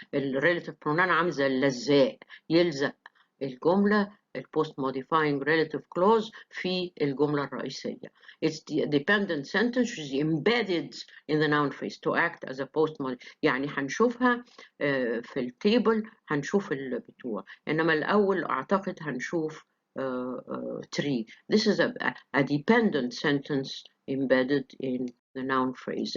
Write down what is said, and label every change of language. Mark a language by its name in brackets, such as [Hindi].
[English] The relative pronoun [Arabic] عامل زي اللزاق يلزق الجملة [English] post modifying relative clause [Arabic] في الجملة الرئيسية. [English] It's the dependent sentence which is embedded in the noun phrase to act as a post modifying. [Arabic] يعني هنشوفها في التيبل هنشوف البتوع، إنما الأول أعتقد هنشوف tree. [English] This is a dependent sentence embedded in the noun phrase.